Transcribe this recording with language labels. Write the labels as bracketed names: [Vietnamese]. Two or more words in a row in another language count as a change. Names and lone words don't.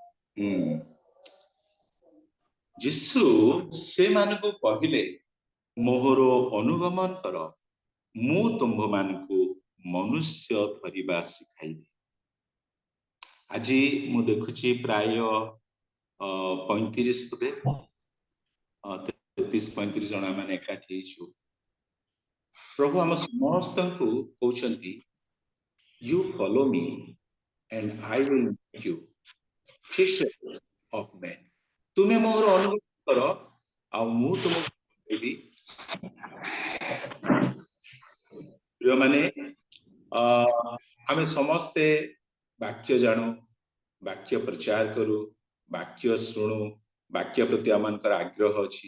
[Odia] ଯୀଶୁ ସେମାନଙ୍କୁ କହିଲେ, ମୋହର ଅନୁଗମନ କର, ମୁଁ ତୁମମାନଙ୍କୁ ମନୁଷ୍ୟ ଧରିବା ଶିଖାଇବି। ଆଜି ମୁଁ ଦେଖୁଛି ପ୍ରାୟ 33-35 ଜଣ ମାନେ ଏକାଠି ହେଇଛୁ। ପ୍ରଭୁ ଆମ ସମସ୍ତଙ୍କୁ କହୁଛନ୍ତି, [English] you follow me and I will make you fishers of men। [Odia] ତୁମେ ମୋର ଅନୁଗମନ କର ଆଉ ମୁଁ ତୁମକୁ କହିବି। ପ୍ରିୟମାନେ, ଆମେ ସମସ୍ତେ ବାକ୍ୟ ଜାଣୁ, ବାକ୍ୟ ପ୍ରଚାର କରୁ, ବାକ୍ୟ ଶୁଣୁ, ବାକ୍ୟ ପ୍ରତି ଆମମାନଙ୍କର ଆଗ୍ରହ ଅଛି।